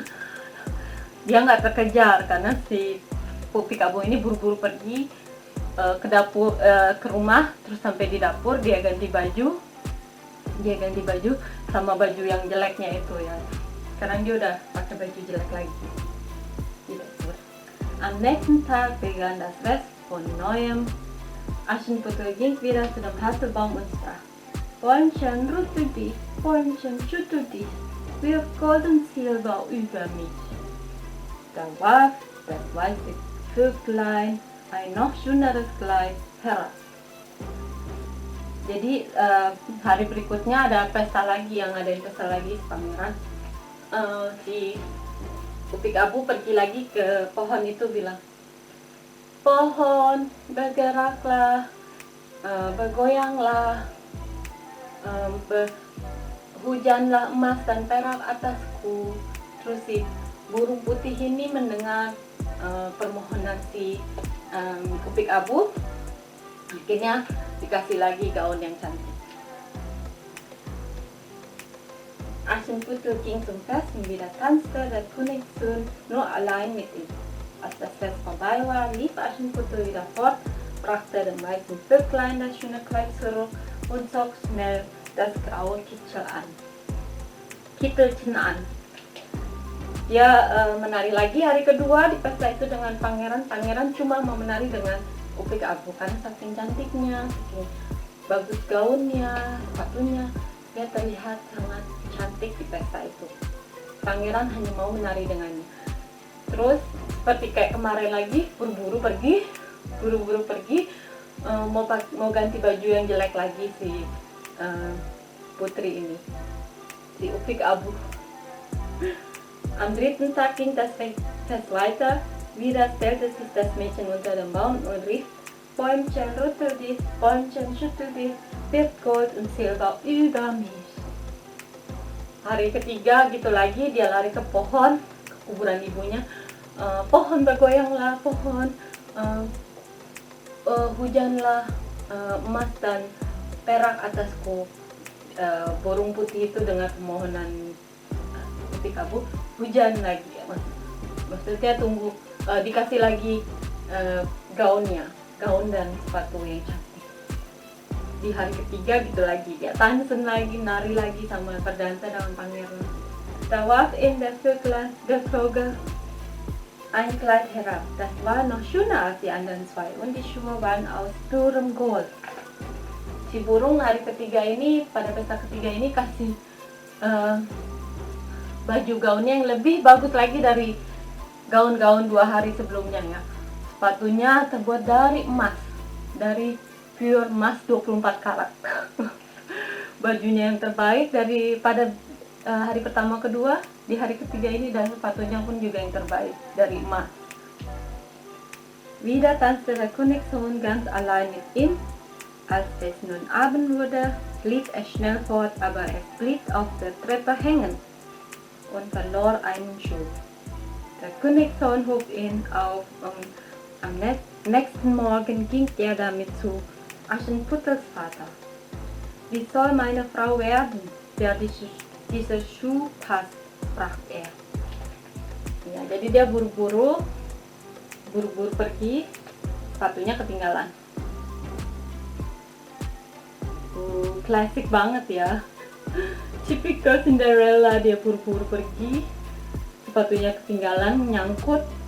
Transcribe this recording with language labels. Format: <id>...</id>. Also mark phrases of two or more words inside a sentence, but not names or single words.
<id>Dia nggak terkejar karena si Upik Abu ini buru-buru pergi ke dapur, ke rumah. Terus sampai di dapur dia ganti baju sama baju yang jeleknya itu ya. Sekarang dia udah pakai baju jelek lagi di dapur.</id> <de>Am nächsten Tag begann das Fest von neuem. Aschenputtel ging wieder zu dem Haselbaum und sprach: Bäumchen, rüttel dich, Bäumchen, schüttel dich, wirf Gold und Silber über mich. Da warf das weiße Vöglein ein noch schöneres Kleid herab.</de> <id>Jadi hari berikutnya ada pesta lagi, si pangeran. Si Upik Abu pergi lagi ke pohon itu, bilang, pohon bergeraklah, bergoyanglah, hujanlah emas dan perak atasku. Terus si burung putih ini mendengar permohonan si Upik Abu, akhirnya dikasih lagi gaun yang cantik.</id> <de>Aschenputtel ging zum Fest und wieder tanzte der Königssohn nur allein mit ihm. Als das Fest vorbei war, lief Aschenputtel wieder fort, brachte dem weißen Vöglein das schöne Kleid zurück und zog schnell das graue Kittelchen an.</de> <id>Dia menari lagi hari kedua di pesta itu dengan pangeran. Pangeran cuma mau menari dengan Upik Abu karena saking cantiknya, saking bagus gaunnya, sepatunya, dia terlihat sangat cantik di pesta itu. Pangeran hanya mau menari dengannya. Terus seperti kayak kemarin lagi, buru-buru pergi, mau ganti baju yang jelek lagi si putri ini, si Upik Abu.</id> <de>Am dritten Tag ging das Fest weiter. Wieder stellte sich das Mädchen unter dem Baum und rief: Bäumchen, rüttel dich, Bäumchen, schüttel dich, wird Gold und Silber über mich.</de> <id>Hari ketiga gitu lagi, dia lari ke pohon, ke kuburan ibunya. Pohon bergoyanglah, pohon, hujanlah emas dan perak atasku. Burung putih itu dengan permohonan Upik Abu, hujan lagi ya, maksudnya tunggu dikasih lagi gaun dan sepatu yang cantik. Di hari ketiga gitu lagi, dia tansen lagi, nari lagi sama berdansa dengan pangeran.</id> <de>Da warf der Vogel ein Kleid herab. Das war noch schöner als die anderen zwei und die Schuhe waren aus purem Gold.</de> <id>Si burung hari ketiga ini, pada pesta ketiga ini kasih baju gaunnya yang lebih bagus lagi dari gaun-gaun 2 hari sebelumnya ya. Sepatunya terbuat dari emas, dari pure emas 24 karat. Bajunya yang terbaik daripada hari pertama kedua, di hari ketiga ini, dan sepatunya pun juga yang terbaik dari emas.</id> <de>Wieder tanzte der Königssohn ganz allein mit ihm. Als es nun Abend wurde, lief er schnell fort, aber er blieb auf der Treppe hängen und verlor einen Schuh. Der Königssohn hob ihn auf und am nächsten Morgen ging er damit zu Aschenputtels Vater. Wie soll meine Frau werden, der dieser Schuh passt, sprach er.</de> <id>Ya, jadi dia buru-buru pergi, sepatunya ketinggalan. Klasik banget ya. Typical Cinderella, dia buru-buru pergi, sepatunya ketinggalan, nyangkut.</id>